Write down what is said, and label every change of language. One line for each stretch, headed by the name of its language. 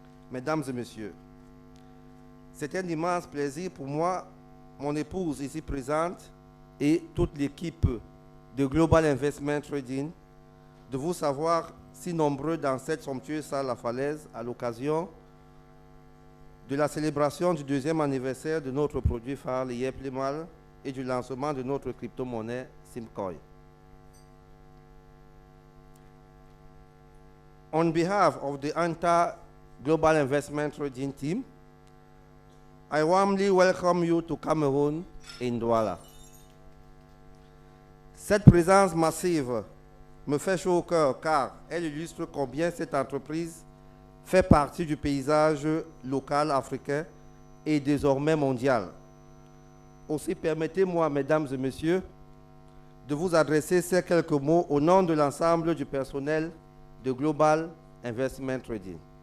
French: Mesdames et messieurs, c'est un immense plaisir pour moi, mon épouse ici présente et toute l'équipe de Global Investment Trading, de vous savoir si nombreux dans cette somptueuse salle La Falaise à l'occasion de la célébration du 2e anniversaire de notre produit phare, l'IEP Limal, et du lancement de notre crypto-monnaie Simcoin.
English: On behalf of the entire Global Investment Trading team, I warmly welcome you to Cameroon in Douala.
French: Cette présence massive me fait chaud au cœur car elle illustre combien cette entreprise fait partie du paysage local africain et désormais mondial. Aussi, permettez-moi, mesdames et messieurs, de vous adresser ces quelques mots au nom de l'ensemble du personnel de Global Investment Trading.